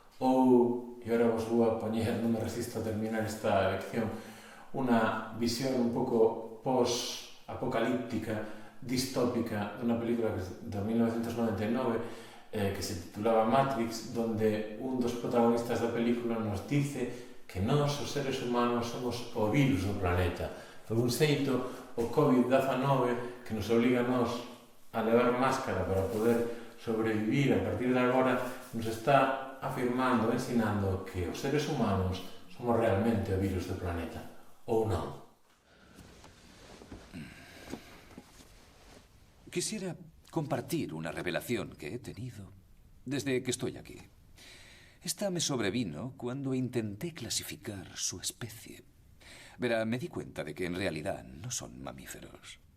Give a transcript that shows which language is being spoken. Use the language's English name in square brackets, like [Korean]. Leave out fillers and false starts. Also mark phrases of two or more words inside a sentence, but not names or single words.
[Galician] Ou, e agora vos vou a poñer, non me resisto a terminar esta lección, unha visión un pouco post-apocalíptica, distópica, dunha película de 1999 que se titulaba Matrix, donde un dos protagonistas da película nos dice que nós, os seres humanos, somos o virus do planeta. Por un xeito, o COVID-19, que nos obliga a nós a levar máscara para poder sobrevivir a partir de agora, nos está afirmando, ensinando que os seres humanos somos realmente o virus do planeta, ou non. [Spanish] Quisiera compartir una revelación que he tenido desde que estoy aquí. Esta me sobrevino cuando intenté clasificar su especie. Verá, me di cuenta de que en realidad no son mamíferos.